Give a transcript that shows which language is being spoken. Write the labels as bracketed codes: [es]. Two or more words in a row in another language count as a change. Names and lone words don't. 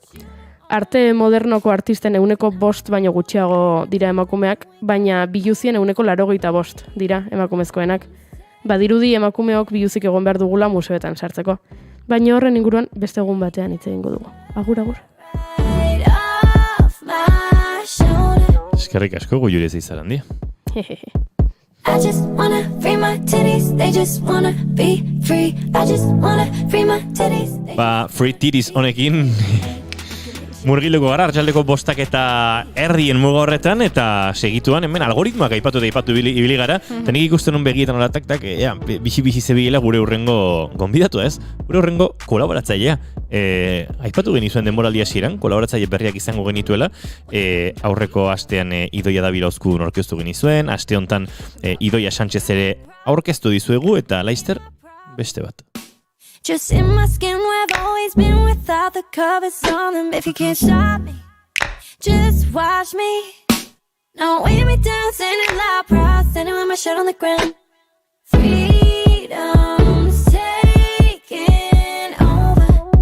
[eu] Arte modernoko artisten 5% baino gutxiago dira emakumeak, baina biluzien 85% dira emakumezkoenak. Badirudi emakumeok biluzik egon behar dugula museoetan sartzeko. Baina horren inguruan beste egun batean hitz egingo dugu. Agur, agur. Eskerrik asko Goiure Zeizarandi. [en] I just wanna free my titties, they just wanna be free. I just wanna free my titties. Free titties [eu] honekin murgiluko gara, arratsaldeko 5 eta erdien muga horretan, eta segituan, hemen algoritmoak aipatu ibili gara, eta nik ikusten un begietan horatak, bixi zebilela gure urrengo gonbidatu ez, gure urrengo kolaboratzailea. Aipatu genizuen denboraldia hasieran, kolaboratzaile berriak izango genituela, aurreko astean Idoia Davila Ozkudun aurkeztu genizuen, aste hontan Idoia Sánchez ere aurkeztu dizuegu, eta Laister beste bat. [en] Just in my skin where I've always been without the covers on them. If you can't stop me, just watch me. Now weigh me down, standing loud, proud, standing with my shirt on the ground. Freedom's taking over.